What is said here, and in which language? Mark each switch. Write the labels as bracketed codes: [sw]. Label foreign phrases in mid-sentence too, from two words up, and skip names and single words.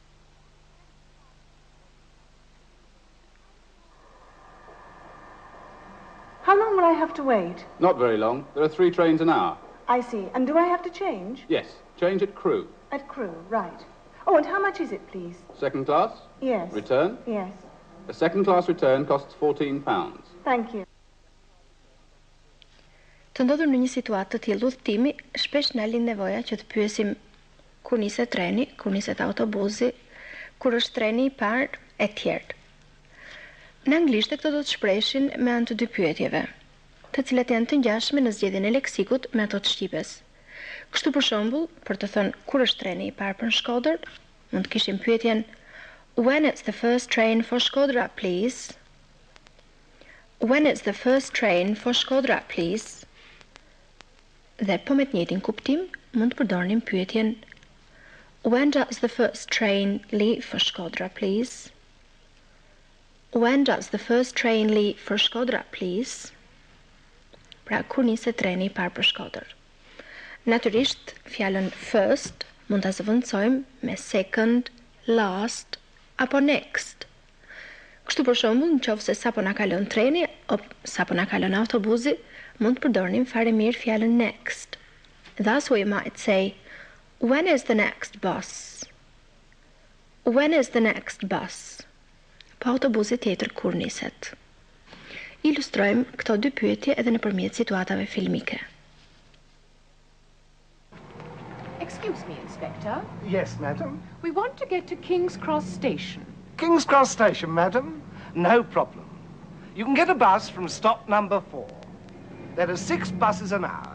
[en] How long will I have to wait? Not very long. There are 3 trains an hour. I see. And do I have to change? Yes, change at Crewe. At Crewe, right. Oh, and how much is it, please? Second class? Yes. Return? Yes. A second class return costs £14. Thank you. [sq] Të ndodhur në një situatë të tillë udhtimi, shpesh na lind nevoja që të pyesim kur niset treni, kur niset autobusi, kur është treni i parë, e tjerë. Në anglisht këto do të shpreshin me anë të 2 pyetjeve, të cilat janë të ngjashme në zgjedhjen e leksikut me ato të shqipes. Kështu për shembull, për të thënë kur është treni i parë për në Shkodër, mund të kishim pyetjen [en] When is the first train for Shkodra, please? [sq] When is the first train for Shkodra, please? Dhe po me të njëjtin kuptim, mund të përdornim pyetjen [en] When does the first train leave for Shkodra, please? [sq] When does the first train leave for Shkodra, please? Pra, kur niset treni i parë për Shkodër. Natyrisht, fjalën first mund ta zëvendësojmë me second, last apo next. Kështu për shembull, nëse sapo na kalon treni apo sapo na kalon autobusi, mund të përdornim fare mirë fjalën next. [en] Thus we might say, when is the next bus? When is the next bus? [sq] Po autobusi tjetër kur niset. Ilustrojmë këto 2 pyetje edhe nëpërmjet situatave filmike. [en] Excuse me, Inspector. Yes, madam. We want to get to King's Cross Station. King's Cross Station, madam? No problem. You can get a bus from stop number 4. There are 6 buses an hour.